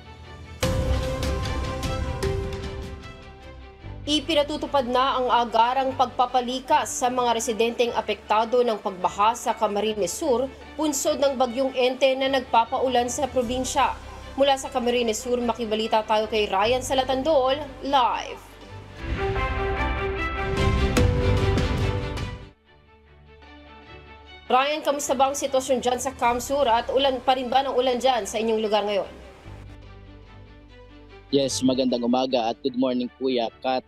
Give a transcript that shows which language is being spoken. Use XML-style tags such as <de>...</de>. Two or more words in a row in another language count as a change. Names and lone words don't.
<tl>Ipinatutupad na ang agarang pagpapalikas sa mga residenteng apektado ng pagbaha sa Camarines Sur, punsod ng bagyong Ente na nagpapaulan sa probinsya. Mula sa Camarines Sur, makibalita tayo kay Ryan Salatandol, live. Ryan, kamusta ba ang sitwasyon dyan sa Camsur at ulan pa rin ba ng ulan dyan sa inyong lugar ngayon? Yes, magandang umaga at</tl> <en>good morning</en> <tl>Kuya Kat.</tl>